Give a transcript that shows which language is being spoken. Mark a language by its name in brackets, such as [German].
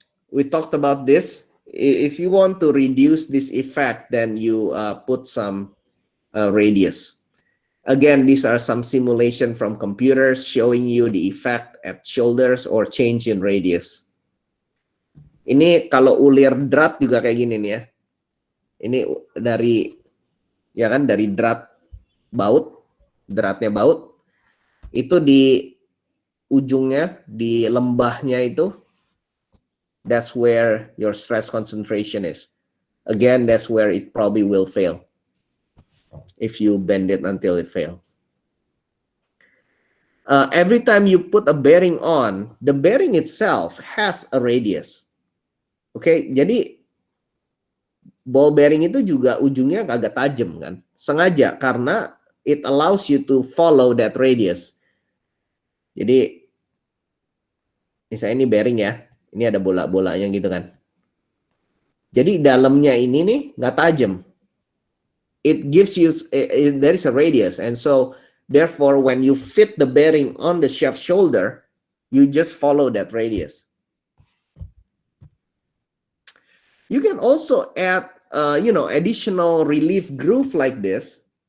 [English] We talked about this. If you want to reduce this effect, then you put some radius. Again, these are some simulation from computers showing you the effect at shoulders or change in radius. [Indonesian] Ini kalau ulir drat juga kayak gini nih ya. Ini dari, ya kan, dari drat baut, dratnya baut. Itu di ujungnya, di lembahnya itu, [English] that's where your stress concentration is. Again, that's where it probably will fail. If you bend it until it fails. Every time you put a bearing on, the bearing itself has a radius. [Indonesian] Oke, jadi ball bearing itu juga ujungnya agak tajam kan, sengaja karena [English] it allows you to follow that radius. [Indonesian] Jadi misalnya ini bearing ya, ini ada bola-bolanya gitu kan. Jadi dalamnya ini nih nggak tajam. [English] It gives you, there is a radius, and so therefore when you fit the bearing on the shaft shoulder, you just follow that radius. You can also add, additional relief groove like this.